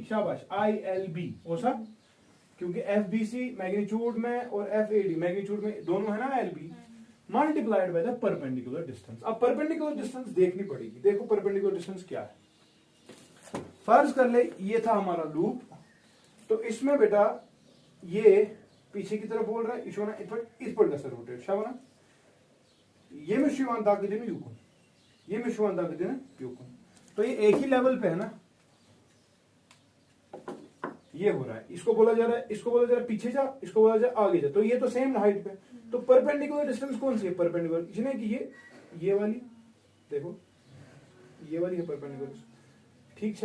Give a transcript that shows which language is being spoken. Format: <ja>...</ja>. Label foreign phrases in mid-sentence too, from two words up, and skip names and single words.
<hi>शाबाश,</hi> <en>ILB</en> <hi>वो सब, क्योंकि</hi> <en>FBC magnitude</en> <hi>में और</hi> <en>FAD magnitude</en> <hi>में दोनों है ना एल बी,</hi> <en>multiplied by the perpendicular distance.</en> <hi>अब</hi> <en>perpendicular distance</en> <hi>देखनी पड़ेगी। देखो</hi> <en>perpendicular distance</en> <hi>क्या है। फर्ज कर ले ये था हमारा लूप, तो इसमें बेटा ये पीछे की तरफ बोल रहा है, इस पर रोटेट शाबाश। येmiş şu an takidini yukun, येmiş şu an takidini yukun। तो ये एक ही लेवल पे है ना, ये हो रहा है, इसको बोला जा रहा है, इसको बोला जा रहा है पीछे जा, इसको बोला जा रहा है आगे जा, तो ये तो</hi> <en>same height</en> <hi>पे। तो</hi> <en>perpendicular distance</en> <hi>कौन सी है? परपेंडिकुलर इसने कि ये वाली देखो, ये वाली है परपेंडिकुलर, ठीक है।</hi>